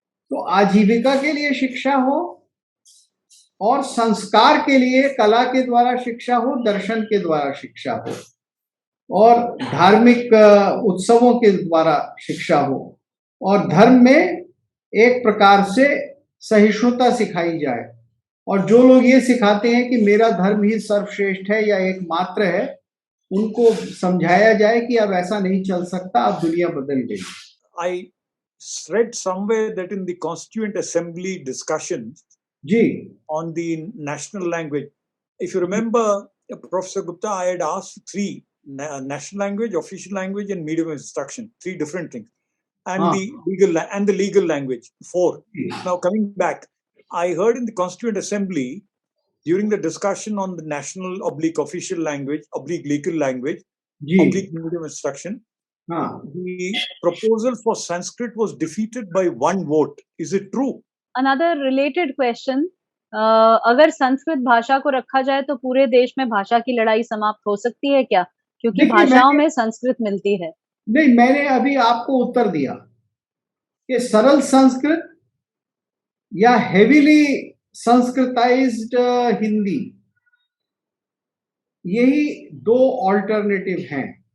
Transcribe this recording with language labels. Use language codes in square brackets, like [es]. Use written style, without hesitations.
[hi] तो आजीविका के लिए शिक्षा हो और संस्कार के लिए कला के द्वारा शिक्षा हो, दर्शन के द्वारा शिक्षा हो और धार्मिक उत्सवों के द्वारा शिक्षा हो, और धर्म में एक प्रकार से सहिष्णुता सिखाई जाए। और जो लोग ये सिखाते हैं कि मेरा धर्म ही सर्वश्रेष्ठ है या एकमात्र है, उनको समझाया जाए कि अब ऐसा नहीं चल सकता, अब दुनिया बदल गई। [en] I read somewhere that in the Constituent Assembly discussion [hi] ji [en] on the national language, if you remember, Professor Gupta, I had asked three: national language, official language, and medium of instruction. Three different things, and the legal language. Four. Now coming back, I heard in the Constituent Assembly during the discussion on the national / official language / legal language / medium instruction, the proposal for Sanskrit was defeated by one vote. Is it true? Another related question, [hi] अगर संस्कृत भाषा को रखा जाए तो पूरे देश में भाषा की लड़ाई समाप्त हो सकती है क्या? क्योंकि भाषाओं में संस्कृत मिलती है। नहीं, मैंने अभी आपको उत्तर दिया कि सरल संस्कृत या हेवीली संस्कृताइज्ड हिंदी, यही दो ऑल्टरनेटिव हैं।